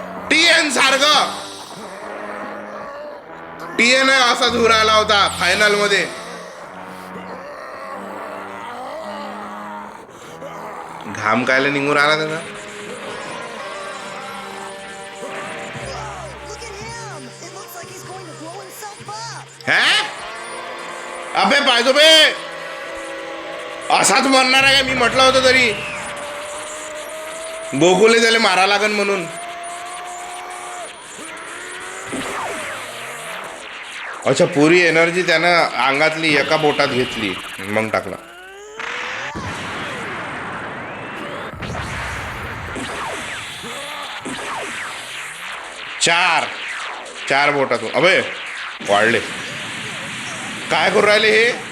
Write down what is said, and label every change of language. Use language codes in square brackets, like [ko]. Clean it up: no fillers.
[mr] TN सारखं TN असाच उरायला होता फायनल मध्ये घाम कायला निघून आला त्याचा [en] Look at him. It looks like he's going to blow himself up. [mr] हे अबे पाहिजो बे असाच मरणार आहे का मी म्हटलं होतं तरी गोकुले त्याला मारा लागन म्हणून अच्छा पुरी एनर्जी त्यानं अंगातली एका बोटात घेतली मग टाकला चार बोटातून अबे वाढले काय करू राहिले हे